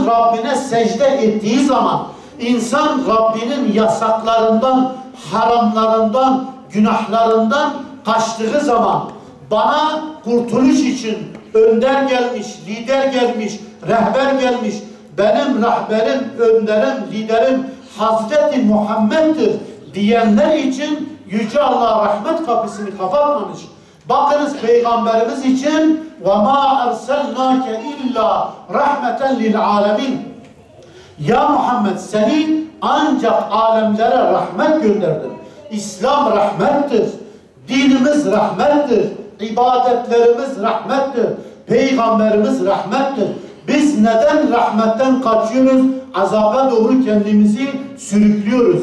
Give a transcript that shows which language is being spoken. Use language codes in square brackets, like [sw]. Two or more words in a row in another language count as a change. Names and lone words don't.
[tr] Rabbine secde ettiği zaman, insan Rabbinin yasaklarından, haramlarından, günahlarından kaçtığı zaman, bana kurtuluş için önder gelmiş, lider gelmiş, rehber gelmiş, benim rehberim, önderim, liderim Hazreti Muhammed'dir diyenler için Yüce Allah rahmet kapısını kapatmamış. Bakınız Peygamberimiz için [ar] وَمَا أَرْسَلْنَاكَ إِلَّا رَحْمَةً لِلْعَالَمِينَ. [tr] Ya Muhammed, seni ancak alemlere rahmet gönderdim. İslam rahmettir. Dinimiz rahmettir. İbadetlerimiz rahmettir. Peygamberimiz rahmettir. Biz neden rahmetten kaçıyoruz? Azaba doğru kendimizi sürüklüyoruz.